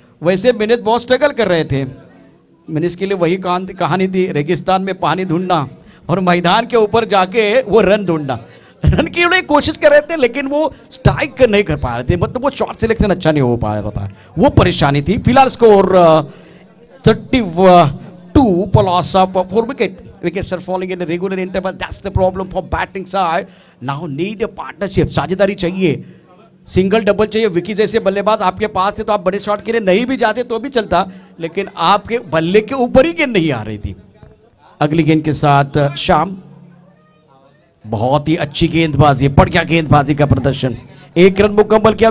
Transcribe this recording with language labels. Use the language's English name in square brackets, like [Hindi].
[Hindi] वैसे मिनिश बहुत स्ट्रगल कर रहे थे। मिनिश के लिए वही कहानी थी, रेगिस्तान में पानी ढूंढना और मैदान के ऊपर जाके वो रन ढूंढना। रन की लिए कोशिश कर रहे थे, लेकिन वो स्ट्राइक नहीं कर पा रहे थे, मतलब वो शॉट सिलेक्शन अच्छा नहीं हो पा रहा था, वो परेशानी थी। फिलहाल score [English] 32 for loss of 4 wickets. Wickets are falling in a regular interval. That's the problem for batting side. Now need a partnership. [Hindi] साझेदारी चाहिए, सिंगल डबल चाहिए। विकी जैसे बल्लेबाज आपके पास थे तो आप बड़े शॉट के लिए नहीं भी जाते तो भी चलता, लेकिन आपके बल्ले के ऊपर ही गेंद नहीं आ रही थी। अगली गेंद के साथ शाम। बहुत ही अच्छी गेंदबाजी, बढ़िया गेंदबाजी का प्रदर्शन। 1 रन मुकम्मल किया।